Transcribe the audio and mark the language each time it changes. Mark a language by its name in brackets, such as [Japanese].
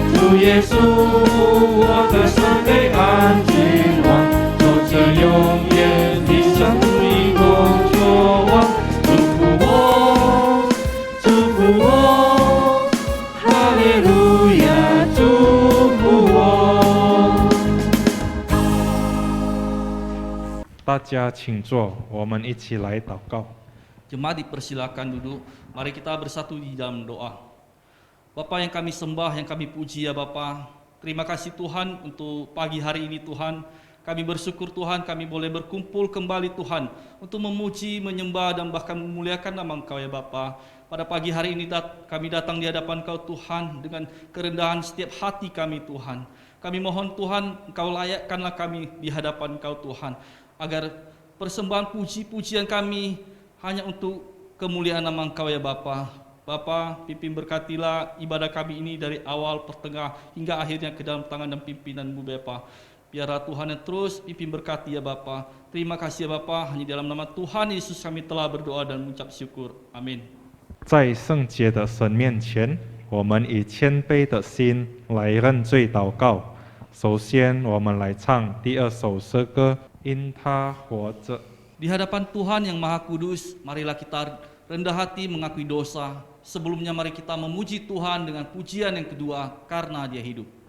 [Chinese] 主耶稣，我的生命安居王，走着永远的生命工作网，祝福我，祝福我，哈利路亚，祝福我。大家请坐，我们一起来祷告。 [Indonesian] Jemaat dipersilakan duduk. Mari kita bersatu di dalam doa. Bapa yang kami sembah, yang kami puji ya Bapa. Terima kasih Tuhan untuk pagi hari ini Tuhan. Kami bersyukur Tuhan kami boleh berkumpul kembali Tuhan untuk memuji, menyembah dan bahkan memuliakan nama Engkau ya Bapa. Pada pagi hari ini kami datang di hadapan Engkau Tuhan dengan kerendahan setiap hati kami Tuhan. Kami mohon Tuhan Engkau layakkanlah kami di hadapan Engkau Tuhan. Agar persembahan puji-pujian kami hanya untuk kemuliaan nama Engkau ya Bapa. Bapa, pimpin berkatilah ibadah kami ini dari awal, pertengah, hingga akhirnya ke dalam tangan dan pimpinan-Mu Bapa. Biarlah Tuhan yang terus pimpin berkati ya Bapa. Terima kasih ya Bapa, hanya dalam nama Tuhan Yesus kami telah berdoa dan mengucap syukur. Amin. [Chinese] 在圣洁的神面前，我们以谦卑的心来认罪祷告。首先，我们来唱第2首诗歌，因他活着。 [Indonesian] Di hadapan Tuhan yang Maha Kudus, marilah kita rendah hati mengakui dosa. Sebelumnya mari kita memuji Tuhan dengan pujian yang kedua, karena Dia hidup.